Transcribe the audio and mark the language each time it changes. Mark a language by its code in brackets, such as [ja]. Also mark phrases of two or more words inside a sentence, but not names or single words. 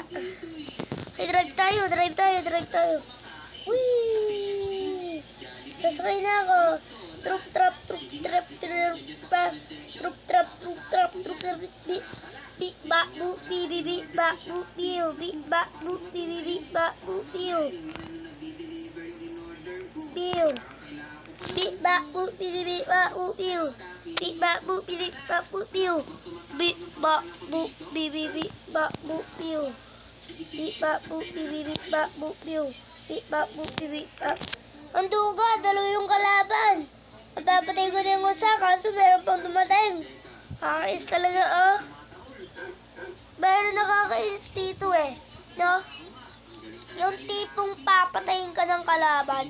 [tl] Ay, drive tayo. Whee! Sasakay na ako. Trup trap, bi ba bu bi ba bu biu, bi ba bu bi ba bu biu. Biu. Bi ba bu bi ba bu biu. Bi ba bu bi ba bu biu. Bi ba bu bi ba bu biu. Bi ba bu bi ba bu biu. Bi ba bu bi ba. Ang duga, dalawa yung kalaban. Mapapatay ko na yung usa, kaso meron pang dumating. Kakainis talaga, oh. Pero nakakainis dito eh, no? Yung tipong papatayin ka ng kalaban.